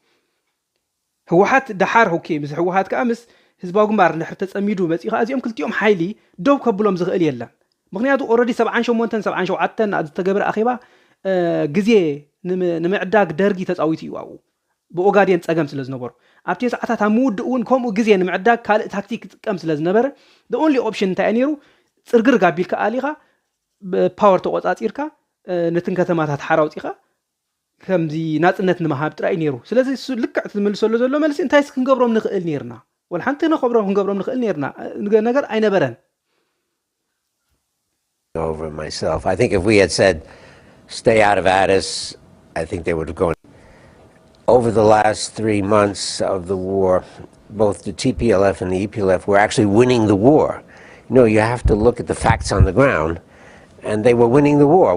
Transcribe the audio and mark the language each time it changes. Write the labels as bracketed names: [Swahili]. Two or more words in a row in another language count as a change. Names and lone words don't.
[Tigrinya] ህወሓት ደሓር ኦኬ ምስ ህወሓት ከዓ ምስ ህዝባዊ ግንባር ንድሕር ተጸሚዱ መፂኻ እዚኦም ክልቲኦም ሓይሊ ደው ከብሎም ዝኽእል የለን ምክንያቱ ኦልሬዲ 78 77 ዝተገበረ ኣኼባ ግዜ ንምዕዳግ ደርጊ ተጻዊቱ እዩ ኣብኡ ብኦጋዴን ጸገም ስለ ዝነበሩ ኣብቲ ሰዓታት ኣብ ምውድእ እውን ከምኡ ግዜ ንምዕዳግ ካልእ ታክቲክ ክጥቀም ስለ ዝነበረ [English] the only option [Tigrinya] እንታይ ነይሩ ጽርግር ጋቢልካ ኣሊኻ ፓወር ተቆጻጺርካ ነትን ከተማታት ሓራውጢኻ ከምዚ ናጽነት ንምሃብ ጥራይ ነይሩ ስለዚ እሱ ልክዕ ትምልሰሉ ዘሎ መልሲ እንታይ ክንገብሮም ንኽእል ነርና ወል ሓንቲ ክንገብሮም ንኽእል ነርና ነገር ኣይነበረን [English] Over myself. I think if we had said, stay out of Addis, I think they would have gone. Over the last 3 months of the war, both the TPLF and the EPLF were actually winning the war. You know, you have to look at the facts on the ground, and they were winning the war.